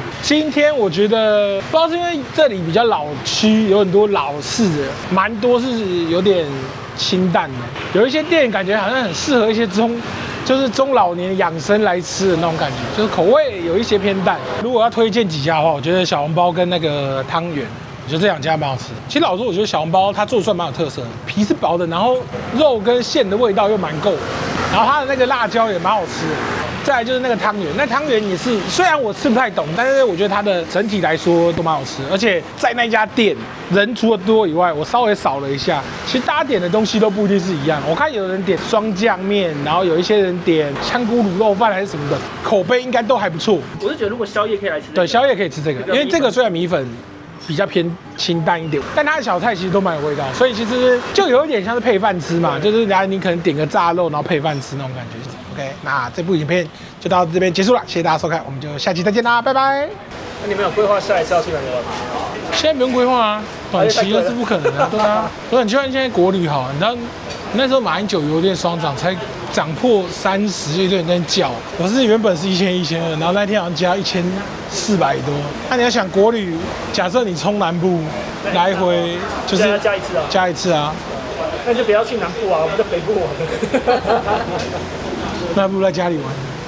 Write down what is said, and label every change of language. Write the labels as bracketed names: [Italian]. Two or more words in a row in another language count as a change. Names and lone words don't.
[Chinese] 今天我覺得不知道是因為這裡比較老區，有很多老式的，蠻多是有點清淡的。有一些店感覺好像很適合一些中老年養生來吃的那種感覺，就是口味有一些偏淡。如果要推薦幾家的話，我覺得小籠包跟那個湯圓，我覺得這兩家蠻好吃。其實老實說，我覺得小籠包它做的算蠻有特色的，皮是薄的，然後肉跟餡的味道又蠻夠。然後它的那個辣椒也蠻好吃的，再來就是那個湯圓，那湯圓也是，雖然我吃不太懂，但是我覺得它的整體來說都蠻好吃的。而且在那家店人除了多以外，我稍微掃了一下，其實大家點的東西都不一定是一樣。我看有人點雙醬麵，然後有一些人點香菇滷肉飯還是什麼的，口碑應該都還不錯。我是覺得如果宵夜可以來吃，對，宵夜可以吃這個，因為這個雖然米粉比較偏清淡一點，但它的小菜其實都蠻有味道，所以其實就有一點像是配飯吃嘛，就是你可能點個炸肉，然後配飯吃那種感覺。OK， 那這部影片就到這邊結束了，謝謝大家收看，我們就下期再見啦，拜拜。那你們有規劃下一次要去哪裡玩嗎？現在不用規劃啊，短期的是不可能的，對啊。我很希望現在國旅好，你知道那時候馬英九油電雙漲才漲破30，就有點在叫。我是原本是1100、1200，然後那天好像加1400多。那你要想國旅，假設你衝南部來回就是加一次啊，加一次啊。那就不要去南部啊，我们在北部玩。那不如在家裡玩。